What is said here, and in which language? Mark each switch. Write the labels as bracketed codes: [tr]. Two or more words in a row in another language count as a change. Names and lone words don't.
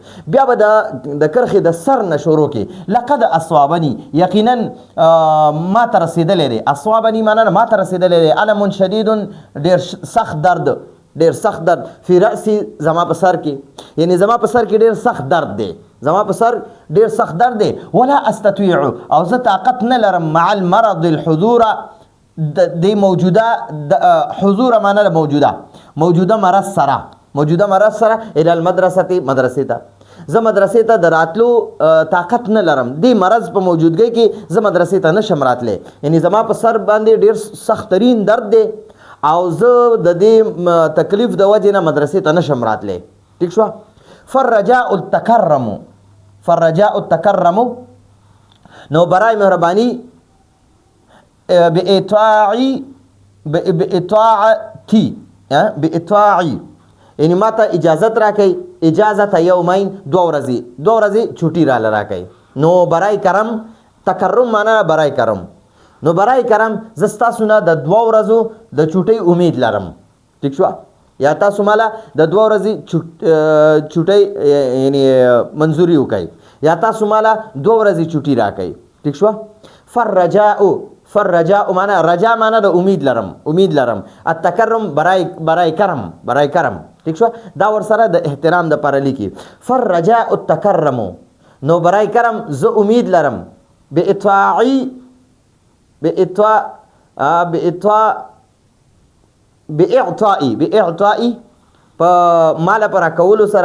[ps] بیا به د کرښې د سر نه شروع کې [ar] لقد اصابني، [ps] یقینا ما ته رسېدلی دی. اصابني معنا ما ته رسېدلی دی. [ar] الم شدید، [ps] ډېر سخت درد، ډېر سخت درد. [ar] فی رأسی [ps] زما په سر کې، یعنی زما په سر کې ډېر سخت درد دی، زما په سر ډېر سخت درد دی. [ar] ولا استطيع [ps] او زه طاقت نه لرم [ar] مع المرض الحضور [ps] د موجوده، حضور معنا د موجوده مرض سره، موجوده مرض سره [ar] الی المدرسه [ps] مدرسې ته. زه مدرسې ته د راتلو طاقت نه لرم، دې مرض په موجودګۍ کې زه مدرسې ته نشم راتلی. یعنی زما په سر باندې ډېر سخت ترین درد دی او زه د دې تکلیف د وجې نه مدرسې ته نشم راتلی. ٹھیک شو. [ar] فالرجاء التکرم [ps] نو [ur] برای مهربانی [ps] بإطاعي یعنی ما ته اجازت راکئ، اجازت یومین، دو ورځې چوټي راله راکئ. نو [ur] برای کرم، [ps] تکرم معنا [ur] برای کرم. [ps] نو [ur] برای کرم [ps] زه ستاسو نه د 2 ورځو د چوټۍ امید لرم. ٹھیک شو. یا تاسو مالا د 2 ورځې چوټۍ یعنی منظوري وکئ، یا تاسو مالا 2 ورځې چوټي راکئ. ٹھیک شو. فرجاء معنا رجا معنا د امید لرم التکرم [ur] برای کرم [ps] ٹھیک شو دا ور سره د احترام د پر لیکي [ar] فرجاء التکرم [ps] نو [ur] برای کرم [ps] ز امید لرم باعطائي په مال پر کولو سره